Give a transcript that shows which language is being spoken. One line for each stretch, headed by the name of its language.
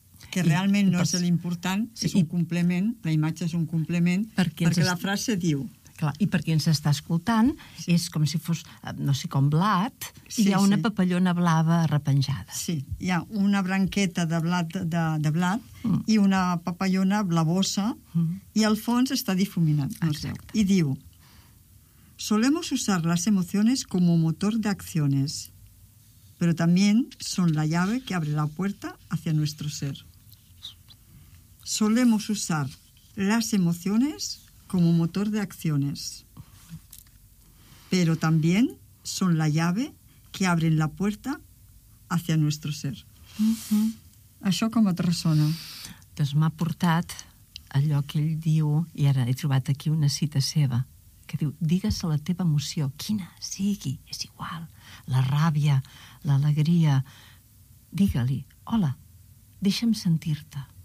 Catalan: que realment no és l'important, és un complement, la imatge és un complement, perquè la frase diu... Clar, i per qui ens està escoltant, és com si fos, no sé, com blat, i hi ha una papallona blava arrepenjada. Sí, hi ha una branqueta de blat, de blat i una papallona blavosa, i al fons està difuminant. Exacte. I diu,
Spanish: solemos usar las emociones como motor de acciones, pero también son la llave que abre la puerta hacia nuestro ser. Solemos usar las emociones como motor de acciones, pero también son la llave que abre la puerta hacia nuestro ser.
Catalan: Això com et ressona? Doncs m'ha portat allò que ell diu, i ara he trobat aquí una cita seva, que diu, digues la teva emoció, quina sigui, és igual, la ràbia, l'alegria, digue-li, hola, deixa'm sentir-te.